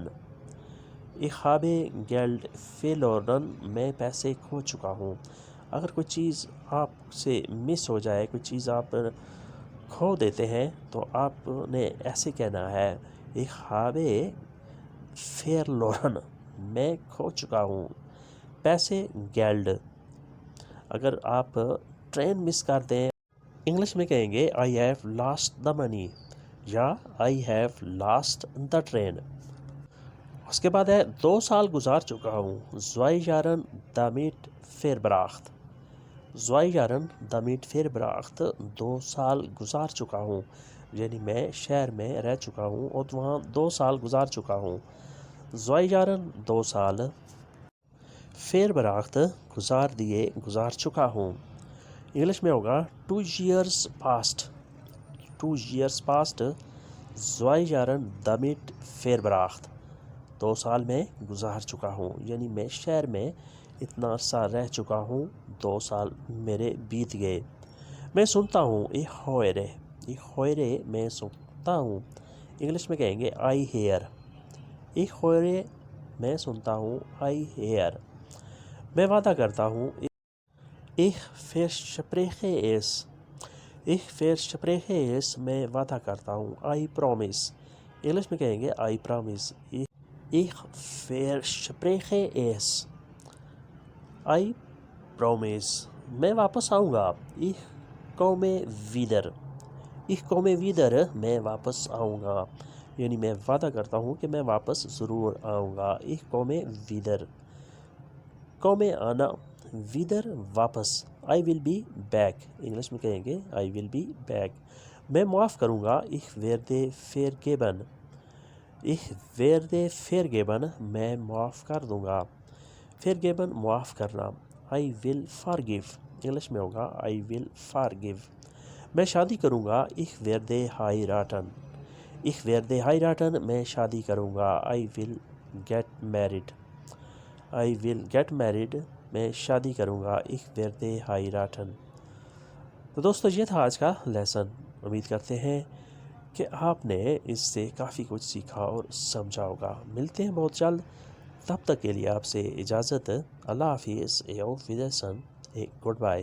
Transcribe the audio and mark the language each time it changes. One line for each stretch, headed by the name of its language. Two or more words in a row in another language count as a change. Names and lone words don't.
German: Ich habe Geld verloren
Urdu: میں پیسے کھو چکا ہوں. اگر کوئی چیز آپ سے مس ہو جائے، کوئی چیز آپ کھو دیتے ہیں، تو آپ نے ایسے کہنا ہے
German: Ich habe verloren
Urdu: میں کھو چکا ہوں. پیسے Geld. اگر آپ ٹرین مس کر دیں، انگلش میں کہیں گے
English: I have lost the money
Urdu: یا
English: I have lost the train.
Urdu: اس کے بعد ہے 2 سال گزار چکا ہوں.
German: 2 Jahren damit verbracht. 2 Jahren damit verbracht
Urdu: 2 سال گزار چکا ہوں. یعنی میں شہر میں رہ چکا ہوں اور وہاں 2 سال گزار چکا ہوں. 2 Jahren 2 سال. verbracht گزار دیے، گزار چکا ہوں. انگلش میں ہوگا
English: 2 years past. 2 years past
German: 2 Jahren damit verbracht
Urdu: 2 سال میں گزار چکا ہوں. یعنی میں شہر میں اتنا عرصہ رہ چکا ہوں، 2 سال میرے بیت گئے. میں سنتا ہوں
German: Ich höre. Ich höre
Urdu: میں سنتا ہوں. انگلش میں کہیں گے
English: I hear.
German: Ich höre
Urdu: میں سنتا ہوں.
English: I hear.
Urdu: میں وعدہ کرتا ہوں.
German: Ich verspreche es. Ich verspreche es
Urdu: میں وعدہ کرتا ہوں.
English: I promise.
Urdu: انگلش میں کہیں گے
English: I promise.
German: Ich verspreche es.
English: I promise.
Urdu: میں واپس آؤں گا.
German: Ich komme wieder. Ich komme wieder
Urdu: میں واپس آؤں گا. یعنی میں وعدہ کرتا ہوں کہ میں واپس ضرور آؤں گا.
German: Ich komme wieder. komme آنا، wieder واپس.
English: I will be back.
Urdu: انگلش میں کہیں گے
English: I will be back.
Urdu: میں معاف کروں گا.
German: Ich werde vergeben. Ich werde vergeben
Urdu: میں معاف کر دوں گا. vergeben معاف کرنا.
English: I will forgive.
Urdu: انگلش میں ہوگا
English: I will forgive.
Urdu: میں شادی کروں گا.
German: Ich werde heiraten. Ich werde heiraten
Urdu: میں شادی کروں گا.
English: I will get married. I will get married
Urdu: میں شادی کروں گا.
German: Ich werde heiraten.
Urdu: تو دوستو یہ تھا آج کا لیسن. امید کرتے ہیں کہ آپ نے اس سے کافی کچھ سیکھا اور سمجھا ہوگا. ملتے ہیں بہت جلد. تب تک کے لیے آپ سے اجازت. اللہ حافظ.
German: auf Wiedersehen.
English: Good bye.